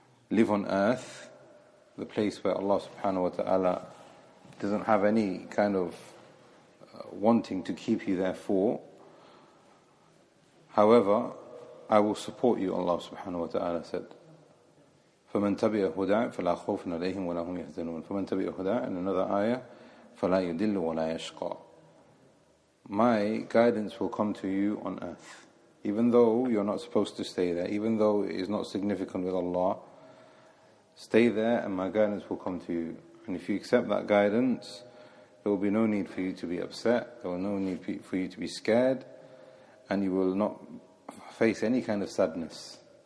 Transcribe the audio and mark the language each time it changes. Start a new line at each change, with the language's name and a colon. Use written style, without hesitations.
English: Live on earth, the place where Allah subhanahu wa ta'ala doesn't have any kind of wanting to keep you there for. However, I will support you, Allah subhanahu wa ta'ala said.
Arabic: فَمَنْ تَبِعَ هُدَايَ فَلَا خَوْفٌ عَلَيْهِمْ وَلَا هُمْ يَحْزَنُونَ. فَمَنْ تَبِعَ هُدَايَ,
English: in another ayah,
Arabic: فَلَا يُدِلُّ وَلَا يَشْقَى.
English: My guidance will come to you on earth. Even though you're not supposed to stay there, even though it is not significant with Allah, stay there and my guidance will come to you. And if you accept that guidance, there will be no need for you to be upset, there will be no need for you to be scared, and you will not face any kind of sadness.